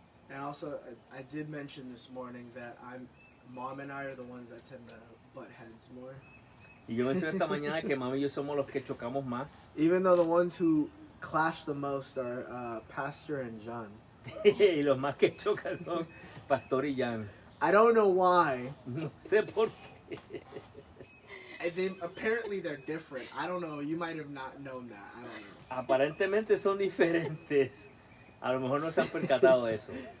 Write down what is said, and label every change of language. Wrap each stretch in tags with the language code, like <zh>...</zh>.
<en>And also, I did mention this morning that Mom and I are the ones that tend to butt heads more.</en> <es>Y yo mencioné esta mañana que mami y yo somos los que chocamos más.</es> <en>Even though the ones who clash the most are Pastor and John.</en> <es>Y los más que chocan son Pastor y Jan.</es> <en>I don't know why.</en> <es>No sé por qué.</es> <en>And then apparently they're different. I don't know. You might have not known that. I don't know.</en> <es>Aparentemente son diferentes. A lo mejor no se han percatado de eso.</es>